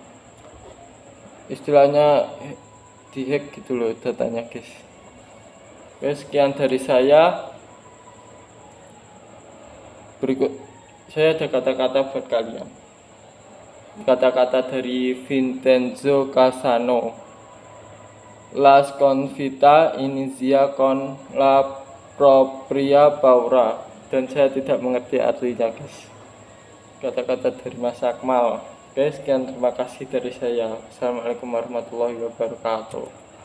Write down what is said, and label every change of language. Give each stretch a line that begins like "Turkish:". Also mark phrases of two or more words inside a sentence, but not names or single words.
Indonesian: Istilahnya dihack gitu loh datanya guys. Oke, sekian dari saya. Berikut saya ada kata-kata buat kalian. Kata-kata dari Vincenzo Casano.
Italian: La sconfitta inizia con la propria paura.
Indonesian: Dan saya tidak mengerti artinya, guys. Kata-kata dari Mas Akmal. Oke, sekian, terima kasih dari saya. Assalamualaikum warahmatullahi wabarakatuh.